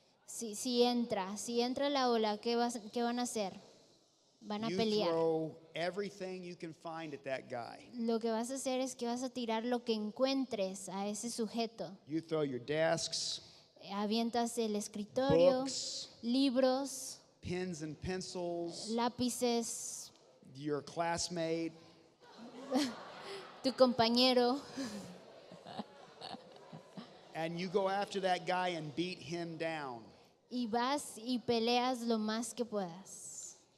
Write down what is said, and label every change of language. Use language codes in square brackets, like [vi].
[es] Si entra la ola, ¿qué van a hacer? Van a [en] You [es] pelear. [en] throw everything you can find at that guy. [es] Lo que vas a hacer es que vas a tirar lo que encuentres a ese sujeto. [en] You throw your desks, [es] Avientas el escritorio, [en] books, [es] libros, [en] pens and pencils, [es] lápices, [en] your classmate, [es] tu compañero, [en] and you go after that guy and beat him down. [es] y vas y peleas lo más que puedas.